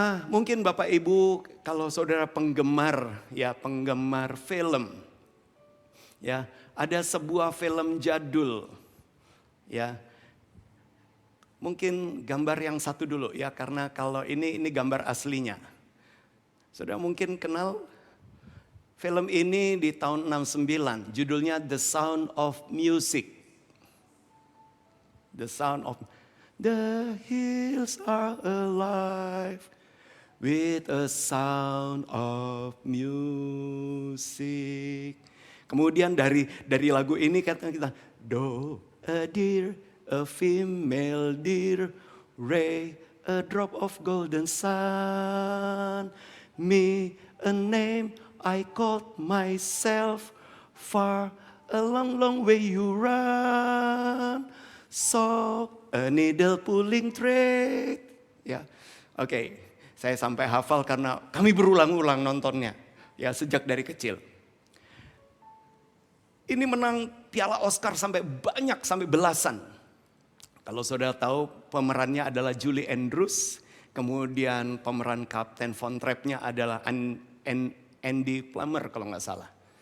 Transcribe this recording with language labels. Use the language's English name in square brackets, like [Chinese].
[Indonesian] Mungkin Bapak Ibu kalau saudara penggemar film, ya ada sebuah film jadul, ya mungkin gambar yang satu dulu ya karena kalau ini gambar aslinya. Saudara mungkin kenal film ini di tahun 69, judulnya The Sound of Music. [English] The sound of the hills are alive with a sound of music. [Indonesian] Kemudian dari lagu ini kata kita, [English] do a deer, a female deer, ray a drop of golden sun, me a name I called myself, far a long long way you run. So a needle pulling thread. [Indonesian] Ya, oke. Saya sampai hafal karena kami berulang-ulang nontonnya. Ya, sejak dari kecil. Ini menang piala Oscar sampai belasan. Kalau saudara tahu pemerannya adalah Julie Andrews. Kemudian pemeran Kapten Von Trapp-nya adalah Andy Plummer kalau nggak salah.